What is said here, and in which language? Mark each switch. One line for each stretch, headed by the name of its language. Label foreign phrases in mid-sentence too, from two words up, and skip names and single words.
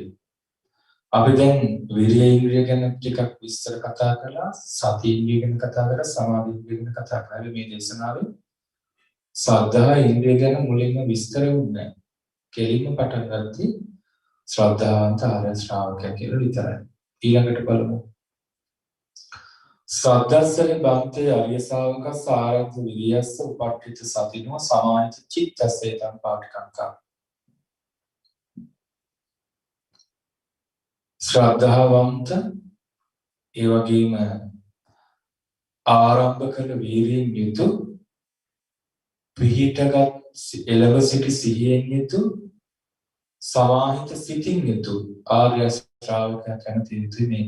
Sinhala: අපි දැන් විරිය ඉන්ද්‍රිය ගැන ටිකක් විස්තර කතා කළා, සති ඉන්ද්‍රිය ගැන කතා කරලා, සමාධි ඉන්ද්‍රිය ගැන කතා කළා මේ දේශනාවේ. සද්ධා ඉන්ද්‍රිය ගැන මුලින්ම විස්තර වුණේ. කෙලින්ම පටන් ගත්තී ශ්‍රද්ධාවන්ත ආර්ය ශ්‍රාවකයා කියලා විතරයි. ඊළඟට බලමු.
Pali: සද්දස්සරි බන්තේ අරිය ශාවකස්ස ආරද්ධ විරියස්ස උපට්ඨිත සතිනෝ සමාහිත චිත්තස්සේතං පාඨකංකා.
Sinhala: ශ්‍රද්ධාවන්ත ඒ වගේම ආරම්භ කළ වීරියෙන් යුතු පිහිටගත් එළව සිටි සිහියෙන් යුතු සමාහිත සිතින් යුතු ආර්ය ශ්‍රාවකයා කැමති යුතුයි මේට.